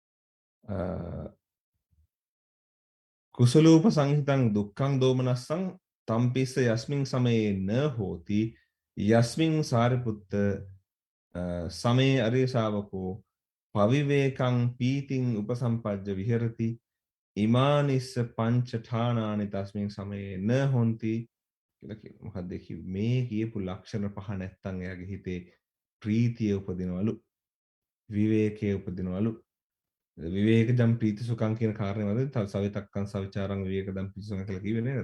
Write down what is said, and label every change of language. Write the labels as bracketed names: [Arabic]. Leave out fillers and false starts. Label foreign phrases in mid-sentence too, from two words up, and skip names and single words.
[Pali] කුසලූප සංහිතං දුක්ඛං දෝමනස්සං තම්පිස්ස යස්මින් සමයේ න හෝති යස්මින් සාරිපුත්ත සමයේ අරිය ශාවකෝ පවිවේකං පීතිං උපසම්පජ්ජ විහෙරති ඉමානිස්ස පංච ඨානානි තස්මින් සමයේ න හොಂತಿ [Sinhala] කියලා කියනවා. මොකක්ද මේ කියපු ලක්ෂණ පහ නැත්තම් එයාගේ හිතේ ප්‍රීතිය උපදිනවලු විවේකයේ උපදිනවලු. [Pali] විවේකජම් ප්‍රීති සුඛං [Sinhala] කියන කාරණේ වල තව [Pali] සවිතක්කං සවිචාරං විවේකජම් ප්‍රීති සුඛං [Sinhala] කියලා කිව්වේ නේද?